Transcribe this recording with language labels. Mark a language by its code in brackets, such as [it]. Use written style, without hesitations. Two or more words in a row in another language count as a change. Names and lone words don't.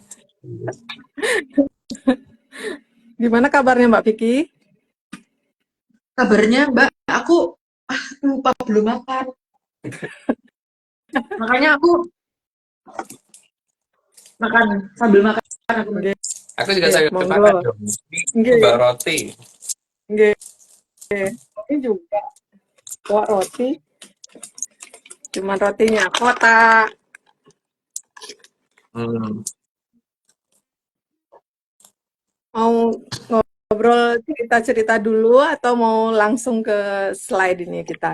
[id] Gimana kabarnya Mbak Vicky? Kabarnya Mbak, aku lupa belum makan. Makanya aku makan sambil makan aku Mas. Nggih, Aku juga saya monggo. makan dong. Ini Nggih, bawa roti. nggih. Ini juga bawa roti. Cuman rotinya kotak. Hmm. Mau ngobrol cerita-cerita dulu atau mau langsung ke slide ini kita?